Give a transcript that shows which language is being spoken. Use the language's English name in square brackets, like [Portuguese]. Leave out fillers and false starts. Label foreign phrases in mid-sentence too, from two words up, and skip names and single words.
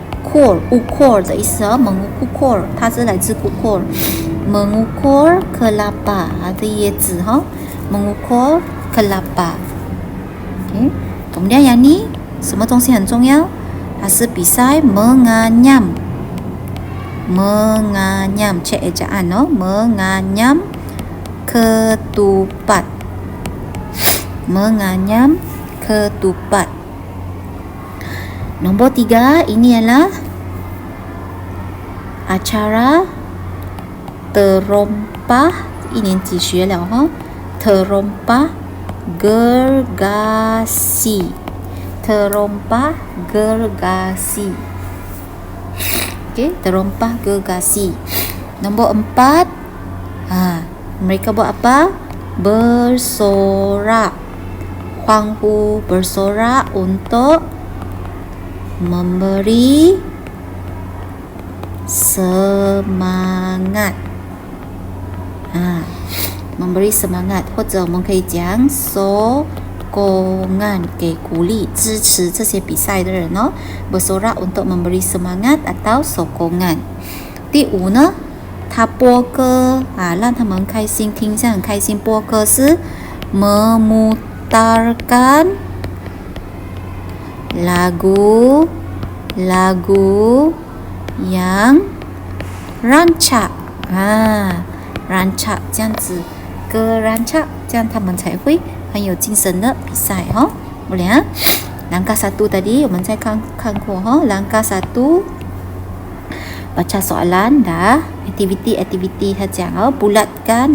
[Malay] ukur [Chinese] 的意思哦， [Malay] mengukur， [Chinese] 它是来自 [Malay] mengukur kelapa， ada 椰子哈 ，mengukur kelapa。Okay. Kemudian yang ni, semua [Chinese] 东西很重要，它是比赛 [Malay] menganyam， cek ejaan oh, menganyam ketupat, menganyam ketupat. Nombor 3, ini adalah acara terompah, [Chinese] 一年级学了哈 [Malay] ，terompah gergasi, terompah gergasi. Okey, terompah gergasi. Nombor 4, mereka buat apa? Bersorak. Huanghu bersorak untuk memberi semangat. Memberi semangat， [Chinese] 或者我们可以讲 sokongan， 给鼓励支持这些比赛的人哦。 [Malay] bersorak untuk memberi semangat atau sokongan。 [Chinese] 第5呢，他播歌让他们开心，听下很开心。播歌是 [Malay] memutarkan lagu yang rancak， rancak [Chinese] 这样子，歌 [Malay] rancak， [Chinese] 这样他们才会很有精神的比赛哈。 [Malay] boleh langkah 1 tadi [Chinese] 我们再看过哈。 [Malay] langkah 1 baca soalan dah, aktiviti [Chinese] 他讲 [Malay] bulatkan.